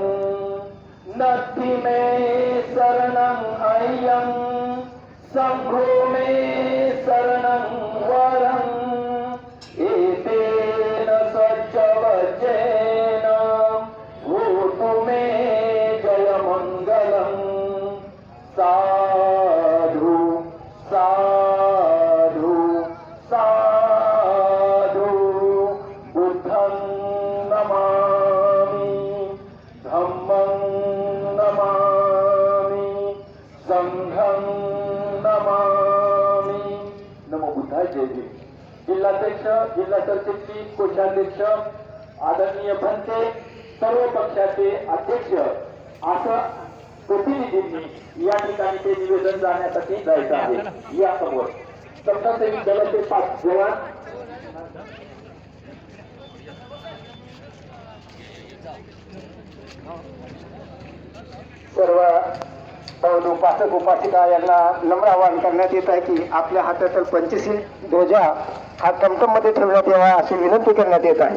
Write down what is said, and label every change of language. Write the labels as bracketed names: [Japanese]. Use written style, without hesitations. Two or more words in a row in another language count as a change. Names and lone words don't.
[Pali] नथी मे शरणं अय्यं संघो मे शरणं वरं एतेन सच्चवचेन होतु मे जय मंगलम्. साधु साधु साधु बुद्धं नमामि धम्मं नमामि संघं नमामि. नमो बुद्धाय. [Marathi] जय भीम. जिल्हाध्यक्ष, जिल्हा सरचिटणीस, कोषाध्यक्ष, आदरणीय भंते, सर्व पक्षाचे अध्यक्ष असं प्रतिनिधींनी या ठिकाणी ते निवेदन जाण्यासाठी जायचं आहे. या समोर समता सैनिक दलाचे 5 जवान सर्व उपासक उपासिका यांना नम्र आवाहन करण्यात येत आहे की आपल्या हातातील पंचशील ध्वजा हा टमटम मध्ये ठेवण्यात यावा अशी विनंती करण्यात येत आहे.